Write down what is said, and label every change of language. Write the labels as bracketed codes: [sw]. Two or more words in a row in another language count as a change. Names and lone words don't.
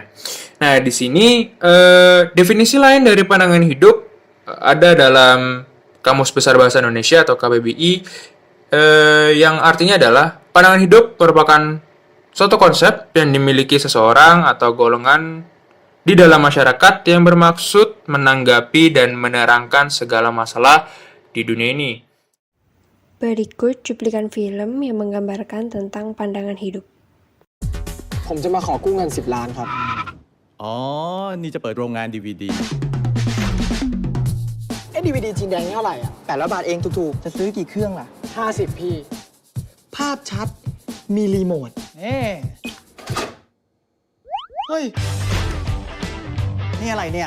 [id] Nah, di sini definisi lain dari pandangan hidup ada dalam Kamus Besar Bahasa Indonesia atau KBBI, yang artinya adalah pandangan hidup merupakan suatu konsep yang dimiliki seseorang atau golongan di dalam masyarakat yang bermaksud menanggapi dan menerangkan segala masalah di dunia ini. Berikut cuplikan film yang menggambarkan tentang pandangan hidup. [th] ผมจะมาขอกู้เงิน10 ล้านครับ อ๋อ นี่จะเปิดโรงงาน DVD DVD จีนแดงนี่เท่าไหร่อ่ะ 800 บาทเองถูกๆ จะซื้อกี่เครื่องล่ะ 50 พี่ ภาพชัด มีรีโมท เอ๊ะเฮ้ย นี่อะไรเนี่ย